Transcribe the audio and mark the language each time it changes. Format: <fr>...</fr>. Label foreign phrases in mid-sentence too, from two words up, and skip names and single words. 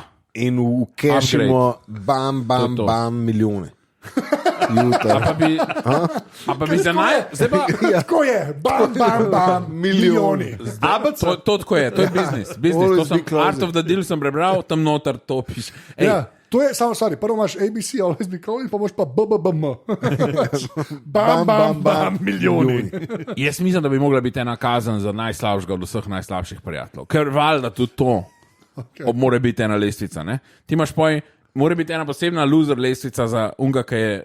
<sl>In ukešimo bam, milijone. A pa bi za zdaj pa... Tako je, bam, milijoni. To tako je, to je biznis. To sem Art of the Deal sem prebral, tam noter to piše. Ja, to je, samo sorry, prvo imaš ABC,</sl> <en>always be calling,</en> <sl>pa boš pa BBBM. Bam, milijoni. Jaz mislim, da bi mogla biti ena kazen za najslabšega od vseh najslabših prijateljev. Ker valjda tudi to mora biti ena lestvica, ne? Ti imaš poj... Mora biti ena posebna loser lestvica za unga, ki je...</sl>